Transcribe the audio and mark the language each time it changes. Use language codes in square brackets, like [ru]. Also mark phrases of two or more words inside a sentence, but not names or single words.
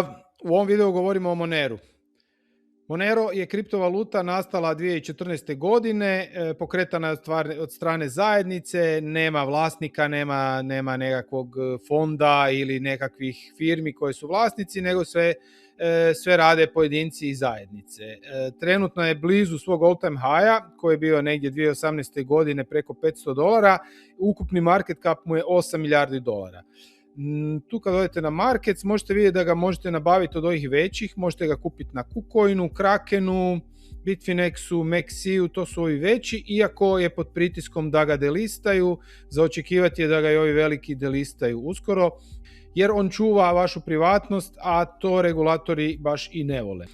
[hr] U ovom videu govorimo o Moneru. Monero je kriptovaluta nastala 2014. godine, pokretana je od strane zajednice, nema vlasnika, nema nekakvog fonda ili nekakvih firmi koje su vlasnici, nego sve rade pojedinci i zajednice. Trenutno je blizu svog [en] all time high-a [hr] koji je bio negdje 2018. godine preko $500, ukupni [en] market cap [hr] mu je 8 milijardi dolara. Tu kad odete na Markets možete vidjeti da ga možete nabaviti od ovih većih, možete ga kupiti na KuCoinu, Krakenu, Bitfinexu, Maxiju, to su ovi veći, iako je pod pritiskom da ga delistaju, za očekivati je da ga i ovi veliki delistaju uskoro, jer on čuva vašu privatnost, a to regulatori baš i ne vole.